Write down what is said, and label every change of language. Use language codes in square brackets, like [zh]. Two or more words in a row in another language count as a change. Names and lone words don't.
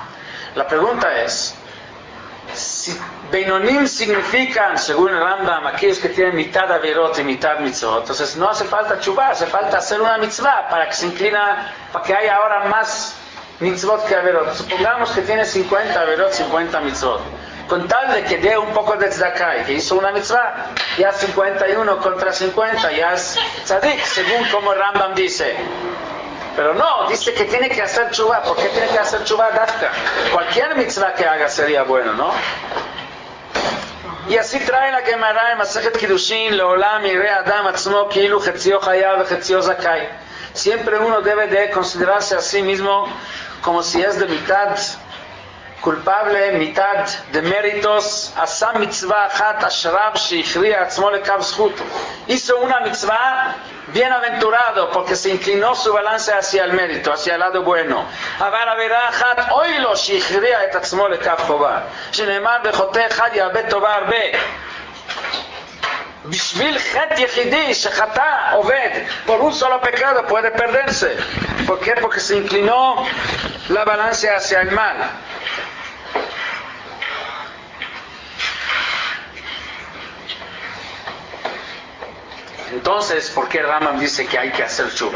[es] La pregunta es, si Beinonim significan, según el Rambam, aquellos que tienen mitad Averot y mitad Mitzvot, entonces no hace falta Teshuvah, hace falta hacer una Mitzvah para que se inclina, para que haya ahora más Mitzvot que Averot. Supongamos que tiene 50 Averot, 50 Mitzvot. Con tal de que dé un poco de tzedakah y que hizo una mitzvah, ya 51 contra 50, ya es tzadik, según como el Rambam dice. Pero no, dice que tiene que hacer teshuvah. ¿Por qué tiene que hacer [he] תשובה דוקא? [es] Cualquier mitzvah que haga sería bueno, ¿no? Y así trae la Gemara en Masejet Kiddushin, [he] לעולם יראה אדם עצמו כאילו חציו חייב וחציו זכאי. [es] Siempre uno debe de considerarse a sí mismo como si es de mitad culpable, mitad de méritos. [he] עשה מצוה אחת אשריו שהכריע עצמו לכף זכות. [es] Hizo una mitzvah, bienaventurado, porque se inclinó su balance hacia el mérito, hacia el lado bueno. [he] עבר עבירה אחת אוי לו שהכריע את עצמו לכף חובה. שנאמר וחוטא אחד יאבד טובה הרבה. בשביל חטא יחידי שחטא אובד, [es] por un solo pecado puede perderse. ¿Por qué? Porque se inclinó la balanza hacia el mal. Entonces, ¿por qué Rambam dice que hay que hacer teshuvah?